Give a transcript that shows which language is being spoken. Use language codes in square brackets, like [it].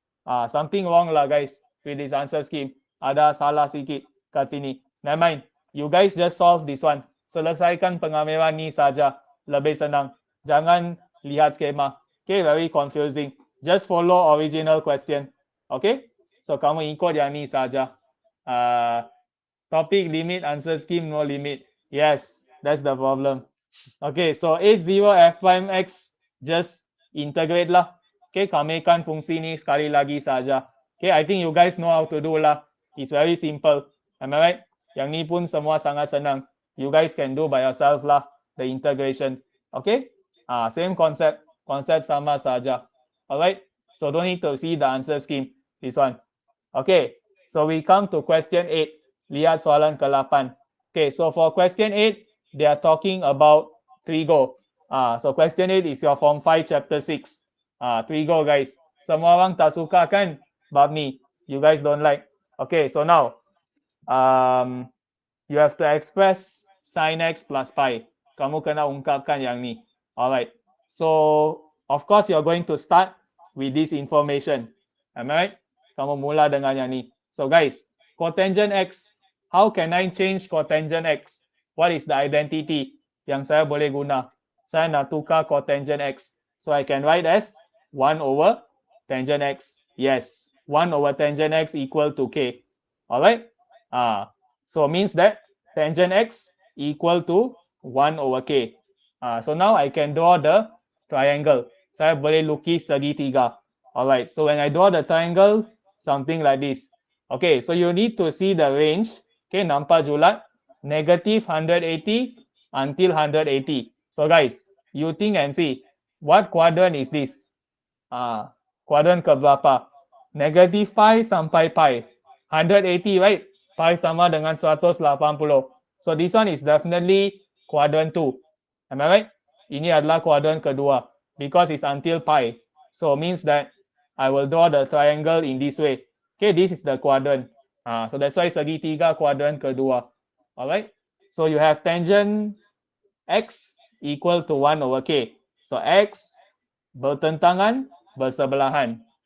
[en] Something wrong lah guys with this answer scheme. [ms] Ada salah sikit kat sini. [en] Never mind. You guys just solve this one. [ms] Selesaikan pengamilan ni saja. Lebih senang. Jangan lihat skema. [en] Okay, very confusing. Just follow original question. [ms] Okay, so kamu ikut yang ni saja. [en] Topic limit, answer scheme no limit. Yes, that's the problem. Okay, so 80 f prime x just integrate lah. [ms] Okay, kamikan fungsi ni sekali lagi saja. [en] Okay, I think you guys know how to do lah. It's very simple. Am I right? [ms] Yang ni pun semua sangat senang. [en] You guys can do by yourself lah, the integration. Okay, same concept [ms] sama saja. [en] Alright, So don't need to see the answer scheme. This one. Okay. So we come to question 8. [ms] Lihat soalan ke-8. Okay. [en] So for question 8, they are talking about trigo. So question 8 is your form 5 chapter 6. [ms] Trigo guys. Semua orang tak suka kan bab ni. [en] You guys don't like. [ms] Okay. [en] So now you have to express sin x plus pi. [ms] Kamu kena ungkapkan yang ni. [en] Alright. So, of course, you're going to start with this information. Am I right? [ms] Kamu mula dengan yang ni. [en] So, guys, cotangent x. How can I change cotangent x? What is the identity [ms] yang saya boleh guna? Saya nak tukar cotangent x. [en] So, I can write as 1 over tangent x. Yes, 1 over tangent x equal to k. Alright? So means that tangent x equal to 1 over k. So now I can draw the triangle. [ms] Saya boleh lukis segitiga. [en] Alright, so when I draw the triangle, something like this. Okay, so you need to see the range. Okay, [ms] nampak julat? [en] Negative 180 until 180. So guys, you think and see, what quadrant is this? [ms] Quadrant ke berapa? Negative pi sampai pi. 180, right? Pi sama dengan 180. [en] So this one is definitely quadrant 2. Am I right? [ms] Ini adalah quadrant kedua [en] because it's until pi. So means that I will draw the triangle in this way. Okay, this is the quadrant. So that's why [ms] segitiga quadrant kedua. [en] Alright? So you have tangent x equal to 1 over k. [ms] So x bertentangan, bersebelahan.